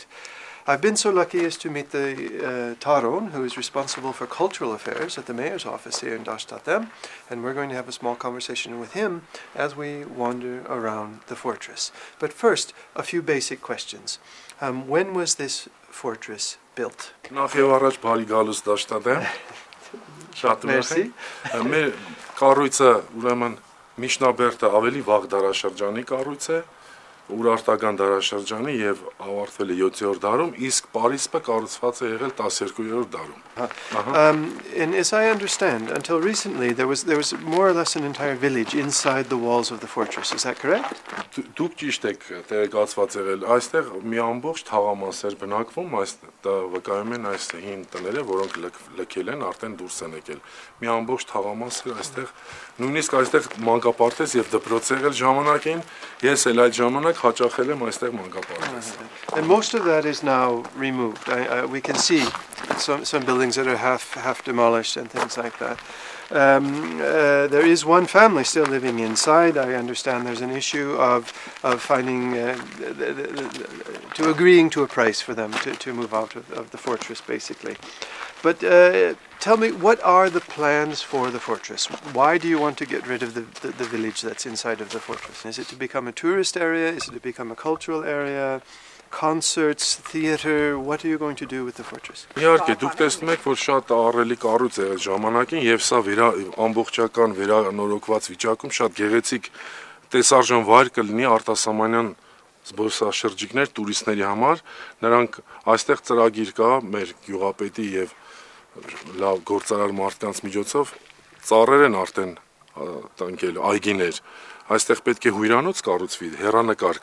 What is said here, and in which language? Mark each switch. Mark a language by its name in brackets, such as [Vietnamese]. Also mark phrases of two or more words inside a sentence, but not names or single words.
[English] I've been so lucky as to meet the Taron, who is responsible for cultural affairs at the mayor's office here in Dashtadem, and we're going to have a small conversation with him as we wander around the fortress. But first, a few basic questions. When was this fortress built? [Armenian] Նախ առաջ բարի գալուս Դաշտադեմ։ Շատ Merci. Մեր կառույցը ուրեմն միջնաբերդը ավելի վաղ դարաշրջանի կառույց է, Ուրարտական դարաշրջանի եւ ավարտվել է 7-րդ դարում, իսկ Պարիսպը կառուցված է եղել 12-րդ դարում։ [English] And as I understand, until recently there was more or less an entire village inside the walls of the fortress. Is that correct? Դուք ճիշտ եք տեղեկացված եղել։ Այստեղ մի ամբողջ թաղամաս էր բնակվում, այստեղ վկայում են այս հին տները, որոնք լքել են, արդեն դուրս են եկել։ Մի ամբողջ թաղամաս էր այստեղ, նույնիսկ այստեղ մանկապարտեզ եւ դպրոց եղել ժամանակին, ես էլ այդ ժամանակ հաճախել եմ այստեղ մանկապարտեզ։ And most of that is now removed. We can see some buildings that are half demolished and things like that. There is one family still living inside. I understand there's an issue of finding to agreeing to a price for them to move out of the fortress, basically. But tell me, what are the plans for the fortress? Why do you want to get rid of the village that's inside of the fortress? Is it to become a tourist area? Is it to become a cultural area? Concerts, theater, what are you going to do with the fortress? [Armenian] Իհարկե, դուք տեսնում եք, որ շատ ահռելի կառույց է այդ ժամանակին եւ սա ամբողջական վերանորոգված վիճակում շատ գեղեցիկ տեսարժան վայր կլինի արտասահմանյան զբոսաշրջիկներ, տուրիստների համար, նրանք այստեղ ծրագիր կա մեր գյուղապետի եւ լավ գործարար մարդկանց միջոցով ծառեր են արդեն տնկել այգիներ։ Այստեղ պետք է հյուրանոց կառուցվի, հեռանկար